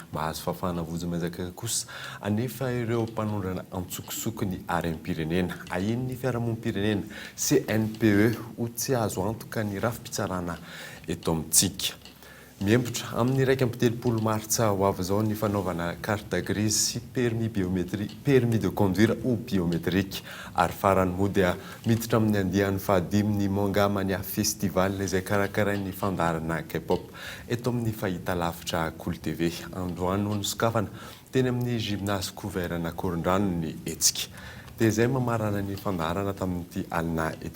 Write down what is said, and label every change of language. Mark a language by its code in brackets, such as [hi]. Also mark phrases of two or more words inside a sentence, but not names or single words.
[mg] Mahazo fahafahana vojomaizaka kosa anefa ireo mpanondrana antsokosoko ny harem-pirenena. Ahin'ny fiarahamonim-pirenena CNPE ho tsy azo antoka ny rafi-pitsarana eto amintsika. Miembotra amin'ny 1 martsa ho avy izao ny fanaovana [fr] carte grise [mg] sy [fr] permis de conduire ou biométrique [mg] ary farany moa dia miditra amin'ny andihan'ny 15 Mangamania festival izay karakarain'ny fandarana K-pop eto amin'ny fahitalavitra Cool TV. Androany no sokafana teny amin'ny [fr] gymnase couvert [mg] na Korondrano ny etsika. Dia izay mamarana ny fandarana tamin'ity alina ity.